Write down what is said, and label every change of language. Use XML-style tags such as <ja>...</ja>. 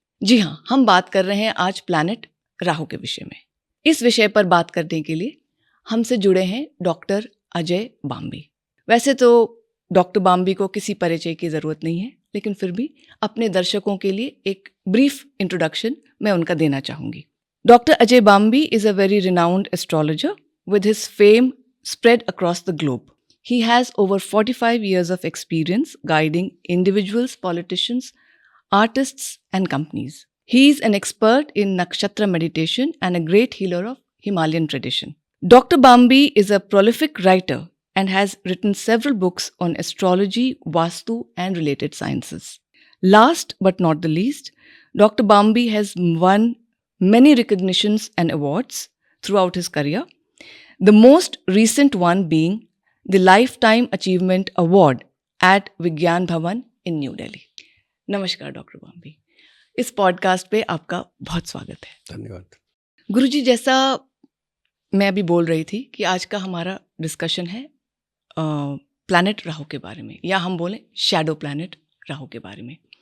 <hi>जी हाँ, हम बात कर रहे हैं आज प्लैनेट राहु के विषय में। इस विषय पर बात करने के लिए हमसे जुड़े हैं डॉक्टर अजय बाम्बी। वैसे तो डॉक्टर बाम्बी को किसी परिचय की ज़रूरत नहीं है, लेकिन फिर भी अपने दर्शकों के लिए एक ब्रीफ इंट्रोडक्शन मैं उनका देना चाहूँगी।</hi> <en>Dr. Ajay Bambi is a very renowned astrologer with his fame spread across the globe. He has over 45 years of experience guiding individuals, politicians, artists, and companies. He is an expert in nakshatra meditation and a great healer of Himalayan tradition. Dr. Bambi is a prolific writer and has written several books on astrology, Vastu, and related sciences. Last but not the least, Dr. Bambi has won many recognitions and awards throughout his career, the most recent one being the Lifetime Achievement Award at Vigyan Bhavan in New Delhi.</en> <hi>नमस्कार doctor Bambi, इस podcast पे आपका बहुत स्वागत है। धन्यवाद। गुरुजी, जैसा मैं अभी बोल रही थी कि आज का हमारा डिस्कशन है प्लैनेट राहु के बारे में, या हम बोलें शैडो प्लैनेट राहु के बारे में।</hi>